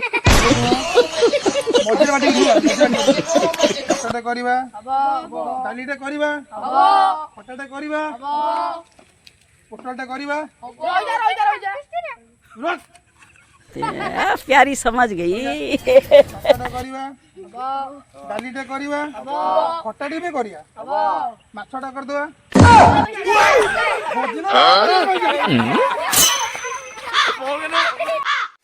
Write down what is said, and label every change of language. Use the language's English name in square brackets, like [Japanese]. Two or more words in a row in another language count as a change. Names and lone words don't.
[Odia] ମଝିରେ ବାଟି କଟାଟା କରିବା ଡାଲିଟା କରିବା କଟାଟା କରିବା ପୋଟଳଟା କରିବା [Hindi] प्यारी समझ गई [Odia] କଟାଟା କରିବା ଡାଲିଟା କରିବା ଖଟାଟି ବି କରିବା ମାଛଟା କରିଦେବା ଭୋଜି ନା